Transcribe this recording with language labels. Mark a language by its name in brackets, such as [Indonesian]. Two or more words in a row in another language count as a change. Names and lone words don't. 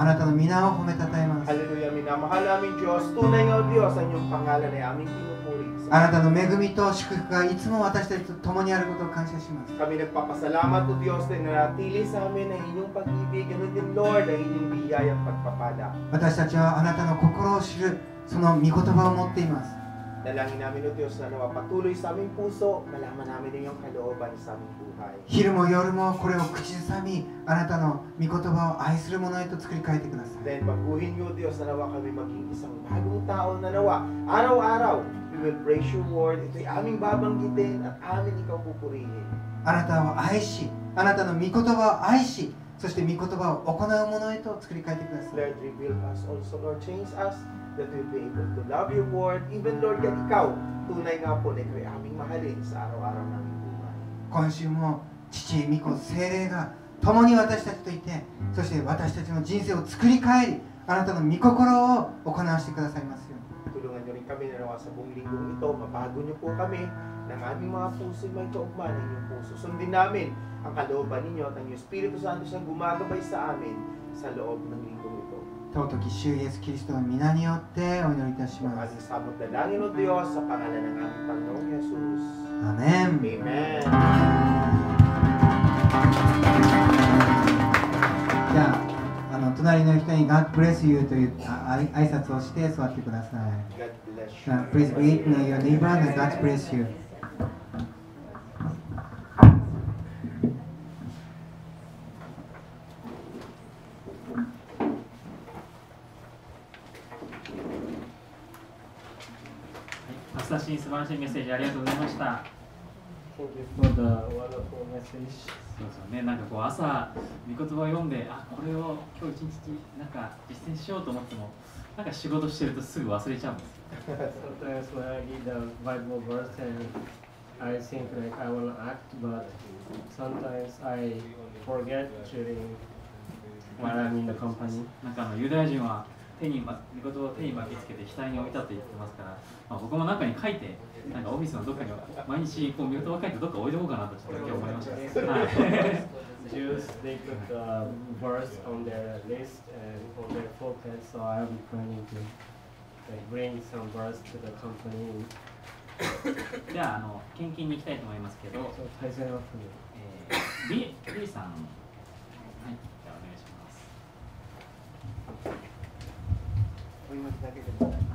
[Japanese] の皆を褒めたたえます。 [Filipino] Hallelujah, minamahal namin Diyos. Tunay nga Diyos ang iyong pangalan ay aming pinupuri. [Japanese] あなたの恵みと祝福がいつも私たちと共にあることを感謝します。 [Filipino] Kami nagpapasalamat o Diyos na nanatili sa amin ang inyong pag-ibig. Ganun din Lord ang inyong biyaya at pagpapala. [Japanese] 私たちはあなたの心を知るその御言葉を持っています。 [Filipino] Dalangin namin o Diyos na nawa patuloy sa aming puso, malaman namin ang iyong kalooban sa aming buhay. [Japanese] 昼も夜もこれを口ずさみ、あなたの御言葉を愛するものへと作り変えてください。 [Filipino] Then baguhin niyo Diyos na nawa kami maging isang bagong tao na nawa. Araw-araw, [English] we will praise your word. [Filipino] Ito'y aming babanggitin at amin ikaw pupurihin. [Japanese] あなたを愛し、あなたの御言葉を愛し、そして御言葉を行うものへと作り変えてください。 [English] Lord, reveal us also, Lord, change us that we'll be able to love your word. Even Lord, that [Filipino] ikaw, tunay nga po na ikaw ay aming mahalin sa araw-araw naming buhay. [Japanese] 今週も父、御子、聖霊が共に私たちといて、そして私たちの人生を作り変えり、あなたの御心を行わせてくださいますように。 [Filipino] Tulungan niyo rin kami na nawa sa buong linggong ito. Mabago niyo po kami ng aming mga puso may kaugman ng inyong puso. Sundin namin ang kalooban ninyo at ang iyong Espiritu Santo siyang gumagabay sa amin sa loob ng linggong ito. [Japanese] 尊き主イエスキリストの皆によってお祈りいたします。 [Filipino] Aming samot dalangin o Diyos sa pangalan ng aming Panginoong Jesus. [Japanese] アメン。 [Filipino] Amen. [Japanese] じゃあ、隣の人に [English] God bless you [Japanese] という挨拶をして座ってください。 [English] God bless you. Please greet your neighbor and God bless you. [Japanese] パスタシン素晴らしいメッセージありがとうございました。 [English] Thank you for the wonderful message. [Japanese] そうですよね、なんかこう朝、御言葉を読んで、あ、これを今日一日なんか実践しようと思っても、なんか仕事してるとすぐ忘れちゃうんです。 [English] Sometimes when I read the Bible verse and I think like I want to act, but sometimes I forget during while I'm in the company. [Japanese] なんかユダヤ人は御言葉を手に巻きつけて額に置いたって言ってますから、僕も中に書いて、なんかオフィスのどっかに毎日こう御言葉書いてどっか置いておこうかなとちょっと今日思いました。 [English] Jews, they put the verse on their list and on their focus, so I'm planning to like, bring some verse to the company. [Japanese] じゃあ、献金に行きたいと思いますけど、 So, 対戦はリーさん、はい、じゃあお願いします。お祈りだけでも。